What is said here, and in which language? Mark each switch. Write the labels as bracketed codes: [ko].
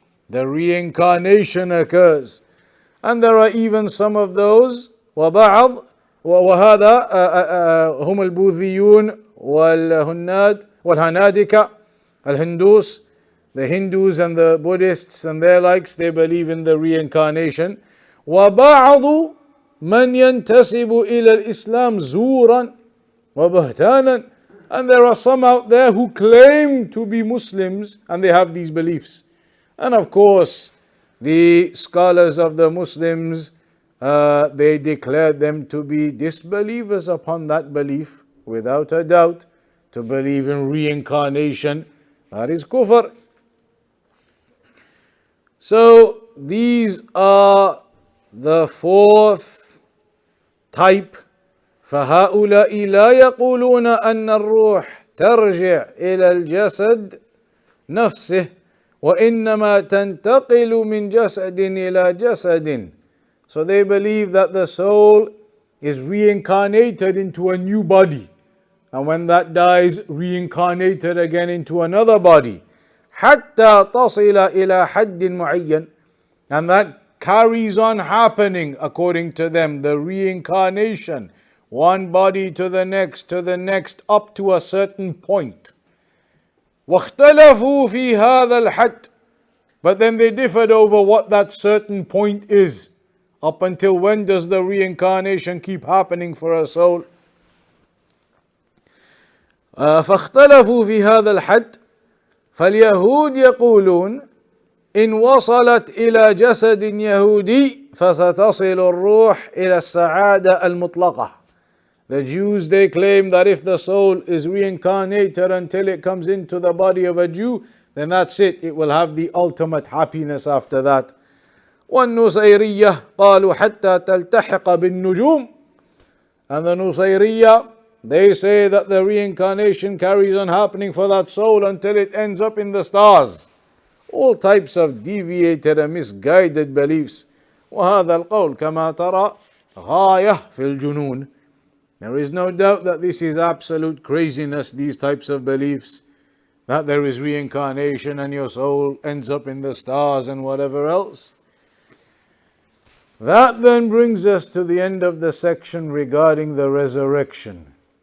[en] The reincarnation occurs. And there are even some of those, [ar] وبعض وهذا هم البوذيون والهنادكة الهندوس, [en] the Hindus and the Buddhists and their likes, they believe in the reincarnation. [ar] وبعض من ينتسب إلى الإسلام زورا وبهتانا. [en] And there are some out there who claim to be Muslims and they have these beliefs. And of course, the scholars of the Muslims, they declared them to be disbelievers upon that belief, without a doubt. To believe in reincarnation, that is kufr. So these are the fourth type. [ar] فهؤلاء لا يقولون أن الروح ترجع إلى الجسد نفسه وإنما تنتقل من جسد إلى جسد. [en] So they believe that the soul is reincarnated into a new body, and when that dies, reincarnated again into another body. [ar] حتى تصل إلى حد معين. [en] And that carries on happening according to them, the reincarnation, one body to the next, up to a certain point. [ar] واختلفوا في هذا الحد. [en] But then they differed over what that certain point is. Up until when does the reincarnation keep happening for a soul? [ar] فاختلفوا في هذا الحد. فاليهود يقولون إن وصلت إلى جسد يهودي فستصل الروح إلى السعادة المطلقة. [en] The Jews, they claim that if the soul is reincarnated until it comes into the body of a Jew, then that's it. It will have the ultimate happiness after that. [ar] والنصيرية قالوا حتى تلتحق بالنجوم. [en] And the Nusayriya, they say that the reincarnation carries on happening for that soul until it ends up in the stars. All types of deviated and misguided beliefs. [ar] وهذا القول كما ترى غاية في الجنون. [en] There is no doubt that this is absolute craziness, these types of beliefs, that there is reincarnation and your soul ends up in the stars and whatever else. That then brings us to the end of the section regarding the resurrection.